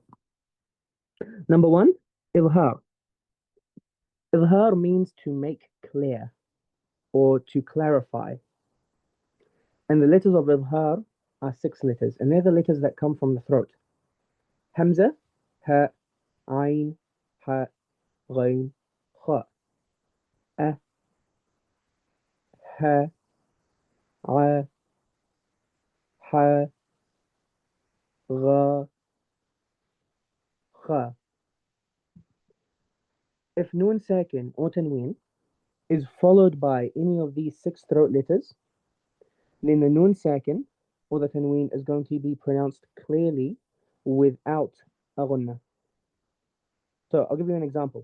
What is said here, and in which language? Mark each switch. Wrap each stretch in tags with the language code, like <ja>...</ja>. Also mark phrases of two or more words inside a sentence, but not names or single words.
<en>Number 1, إظهار. إظهار means to make clear or to clarify. And the letters of إظهار are 6 letters, and they're the letters that come from the throat. Hamza, Ha, Ain, Ha, Ghain, Kha. A, Ha, A, Ha, Gha, Kha. If</en> <ar>نون ساكن</ar> <en>or Tanween is followed by any of these 6 throat letters, then the</en> <ar>نون ساكن</ar> <en>or the Tanween is going to be pronounced clearly without a Ghunnah. So I'll give you an example.</en>